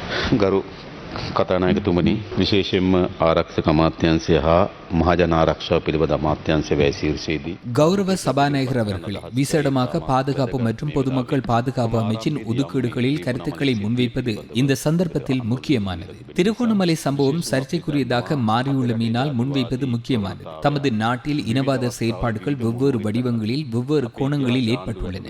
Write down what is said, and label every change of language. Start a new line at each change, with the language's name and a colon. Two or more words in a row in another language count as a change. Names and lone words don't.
Sinhala: ගරු කතානායකතුමනි විශේෂයෙන්ම ආරක්ෂක අමාත්‍යාංශය හා මහජන ආරක්ෂාව පිළිබඳ අමාත්‍යාංශ වැය සීර්ෂයේදී
Tamil: கௌரவ சபாநாயகர் அவர்கள் விசேடமாக பாதுகாப்பு மற்றும் பொதுமக்கள் பாதுகாப்பு அமைச்சின் ஒதுக்கீடுகளில் கருத்துக்களை முன்வைப்பது இந்த சந்தர்ப்பத்தில் முக்கியமானது. திருகோணமலை சம்பவம் சர்ச்சைக்குரியதாக மாறியுள்ளமையினால் முன்வைப்பது முக்கியமானது. தமது நாட்டில் இனவாத செயற்பாடுகள் வெவ்வேறு வடிவங்களில் வெவ்வேறு கோணங்களில் ஏற்பட்டுள்ளன.